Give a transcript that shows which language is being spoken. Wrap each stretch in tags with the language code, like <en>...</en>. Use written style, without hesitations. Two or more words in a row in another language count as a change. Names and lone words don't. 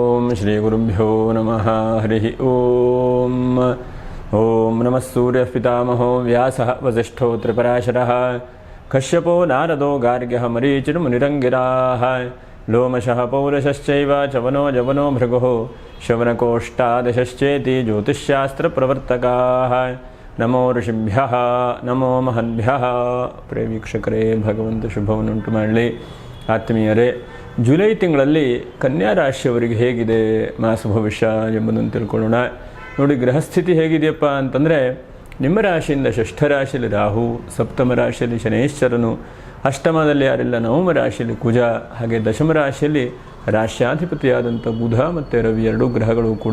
<sa>श्रीगुरुभ्यो नमः हरिः ओम नमः सूर्यः पितामहो व्यासः वसिष्ठो त्रिपराशरः कश्यपो नारदो गार्ग्यः मरीचिर्मुनिरङ्गिराः लोमशः पौरुषश्चैव चवनो जवनो भृगुः शवनकोष्ठादशश्चेति ज्योतिष्शास्त्रप्रवर्तकाः नमो ऋषिभ्यः नमो महद्भ्यः</sa> <kn>प्रिय ವೀಕ್ಷಕರೇ ಭಗವಂತ ಶುಭವನ್ನುಂಟು ಮಾಡಲಿ. ಆತ್ಮೀಯರೇ, ಜುಲೈ ತಿಂಗಳಲ್ಲಿ ಕನ್ಯಾ ರಾಶಿಯವರಿಗೆ ಹೇಗಿದೆ ಮಾಸ ಭವಿಷ್ಯ ಎಂಬುದನ್ನು ತಿಳ್ಕೊಳ್ಳೋಣ. ನೋಡಿ, ಗ್ರಹಸ್ಥಿತಿ ಹೇಗಿದೆಯಪ್ಪ ಅಂತಂದರೆ, ನಿಮ್ಮ ರಾಶಿಯಿಂದ ಷಷ್ಠ ರಾಶಿಯಲ್ಲಿ ರಾಹು, ಸಪ್ತಮ ರಾಶಿಯಲ್ಲಿ ಶನೇಶ್ವರನು, ಅಷ್ಟಮದಲ್ಲಿ ಯಾರಿಲ್ಲ ನವಮ ರಾಶಿಯಲ್ಲಿ ಕುಜ, ಹಾಗೆ ದಶಮ ರಾಶಿಯಲ್ಲಿ ರಾಶ್ಯಾಧಿಪತಿಯಾದಂಥ ಬುಧ ಮತ್ತು ರವಿ ಎರಡೂ ಗ್ರಹಗಳು ಕೂಡ.</kn>